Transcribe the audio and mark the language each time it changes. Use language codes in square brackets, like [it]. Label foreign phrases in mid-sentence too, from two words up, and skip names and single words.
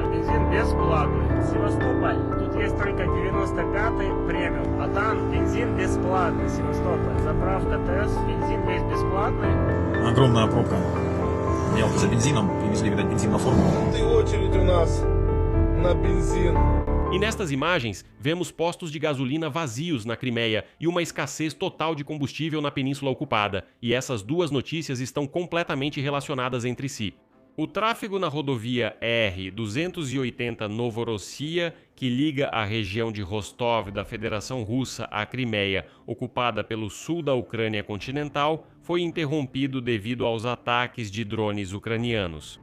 [ru] Бензин бесплатный. Севастополь. Тут есть только 95-й премиум. А там бензин бесплатный. Севастополь. Заправка ТЭС. Бензин весь бесплатный. Огромная пробка. Я за бензином. Привезли, видать, бензин на форму. Tem очередь у нас на бензин. [pt] E nestas imagens, vemos postos de gasolina vazios na Crimeia e uma escassez total de combustível na Península Ocupada. E essas duas notícias estão completamente relacionadas entre si. O tráfego na rodovia R-280 Novorossiya, que liga a região de Rostov da Federação Russa à Crimeia, ocupada pelo sul da Ucrânia continental, foi interrompido devido aos ataques de drones ucranianos.